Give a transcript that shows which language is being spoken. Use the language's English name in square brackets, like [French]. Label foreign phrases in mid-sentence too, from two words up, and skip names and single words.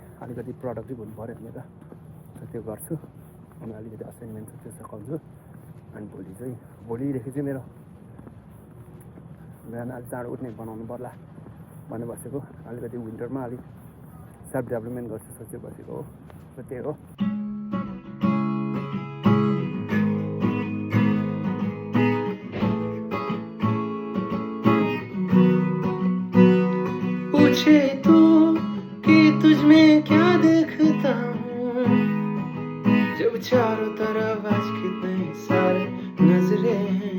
[Nepali] अलिकति प्रोडक्टिभ हुनु पऱ्यो भनेर त्यो गर्छु। अनि अलिकति असाइनमेन्ट छ त्यो सघाउँछु। अनि भोलिदेखि चाहिँ मेरो बिहान अलिक चाँडो उठ्ने बनाउनु पर्ला भनेर बसेको। अलिकति विन्टरमा अलिक [English] self development [Nepali] गर्छु सोचेर बसेको हो। सो त्यही हो। [Hindi] पूछे तू कि तुझ में क्या देखता हूँ, जब चारों तरफ आज कितने सारे नजरे हैं।